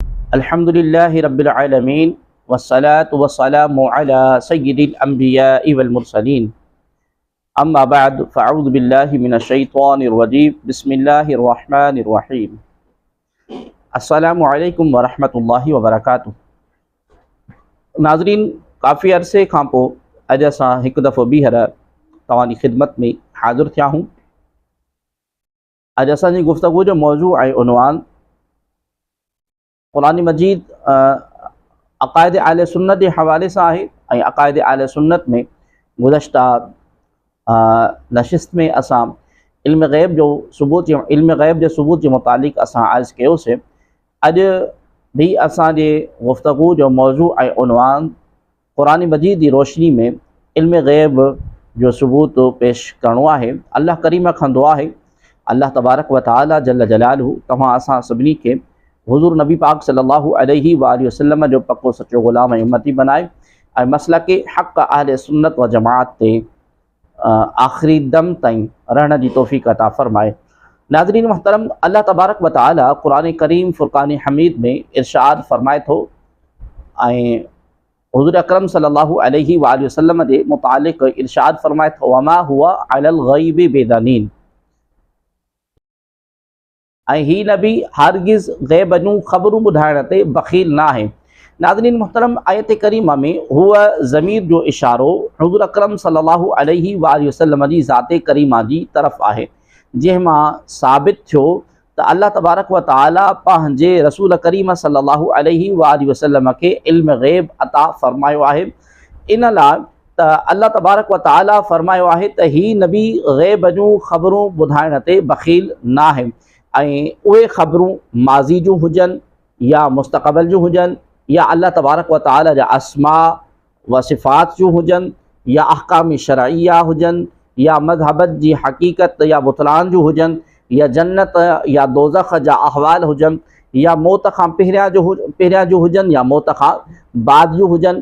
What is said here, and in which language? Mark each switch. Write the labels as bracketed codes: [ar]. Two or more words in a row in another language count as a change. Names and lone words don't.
[ar] الحمد لله رب العالمين والصلاة والسلام على سيد الأنبياء والمرسلين أما بعد فأعوذ بالله من الشيطان الرجيم بسم الله الرحمن الرحيم السلام عليكم ورحمة الله وبركاته. [sd] नाज़रीन, काफ़ी अरसे खां पोइ अॼु असां हिकु दफ़ो ॿीहर तव्हांजी ख़िदमत में हाज़िर थिया हूँ। अॼु असांजी गुफ़्तगू जो मौज़ू ऐं उनवान क़ुरान मजीद अक़ाइद अहले सुन्नत जे हवाले सां आहे ऐं अक़ाइद अहले सुन्नत में गुज़श्ता नशिस्त में असां इल्म ग़ैब जे सबूत जे मुतालिक़ असां अर्ज़ कयोसीं। अॼु भी असांजे गुफ़्तगू जो मौज़ू ऐं उनवान क़ुरान मजीद जी रोशनी में इल्म ग़ैब जो सबूत पेश करणो आहे। अल्लाह करीम खां दुआ आहे [ar] الله تبارك وتعالى جل جلاله [sd] तव्हां असां सभिनी खे हुज़ूर नबी पाक [ar] صلى الله عليه وسلم [sd] जो पक्को सच्चो ग़ुलाम ऐं उम्मती बनाए ऐं मसलके हक़ अहले सुन्नत व जमाअत ते आख़िरी दम ताईं रहण जी तौफ़ीक़ अता फ़रमाए। नाज़रीन मुहतरम, [ar] الله تبارك وتعالى [sd] क़ुरान करीम फ़ुरक़ान हमीद में इरशाद फ़रमाए थो ऐं हुज़ूर अकरम [ar] صلى الله عليه وسلم [sd] जे मुतालिक़ इरशाद फ़रमाए थो [ar] وما هو على الغيب بضنين, [sd] ऐं ही नबी हरगिज़ ग़ैब जूं ख़बरूं ॿुधाइण ते बख़ील न आहे। नाज़रीन मुहतरम, आयत करीमा में हुआ ज़मीर जो इशारो हुज़ूर अकरम [ar] صلى الله عليه وسلم [sd] जी ज़ाते करीमा जी तरफ़ आहे, जंहिंमां साबित थियो त [ar] الله تبارك وتعالى [sd] पंहिंजे रसूल करीम [ar] صلى الله عليه وسلم [sd] खे इल्म ग़ैब अता फ़रमायो आहे। इन लाइ त [ar] الله تبارك وتعالى [sd] फ़रमायो आहे त ही नबी ग़ैब जूं ख़बरूं ॿुधाइण ते बख़ील न आहे, ऐं उहे ख़बरूं माज़ी जूं हुजनि या मुस्तक़बिल जूं हुजनि या [ar] الله تبارك وتعالى [sd] जा अस्मा व सिफ़ात जूं हुजनि या अहकाम शरइया हुजनि या मज़हबत जी हक़ीक़त या बुतलान जूं हुजनि या जन्नत या दोज़ख जा अहवाल हुजनि या मौत खां पहिरियां जूं हुजनि या मौत खां बाद जूं हुजनि।